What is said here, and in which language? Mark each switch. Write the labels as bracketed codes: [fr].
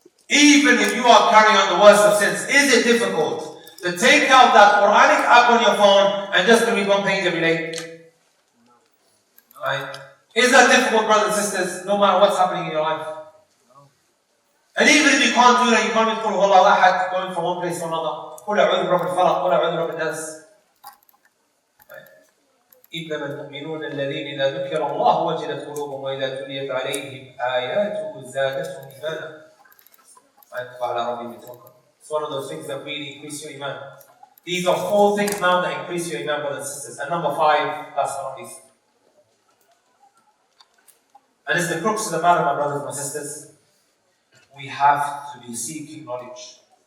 [en] Even if you are carrying on the worst of sins, is it difficult to take out that Quranic app on your phone and just to read one page every day? Right? Is that difficult, brothers and sisters, no matter what's happening in your life? And even if you can't do that, you can't read Qul Huwallahu Ahad, going from one place to another. [ar] Qul a'udhu bi rabbil falaq, Qul a'udhu bi rabbin nas. إنما المؤمنون الذين إذا ذكر الله وجلت قلوبهم وإذا تليت عليهم آياته زادتهم إيمانا. [en] It's one of those things that really increase your iman. These are 4 things now that increase your iman, brothers and sisters. And number 5, last but not least. And it's the crux of the matter, my brothers and my sisters. We have to be seeking knowledge.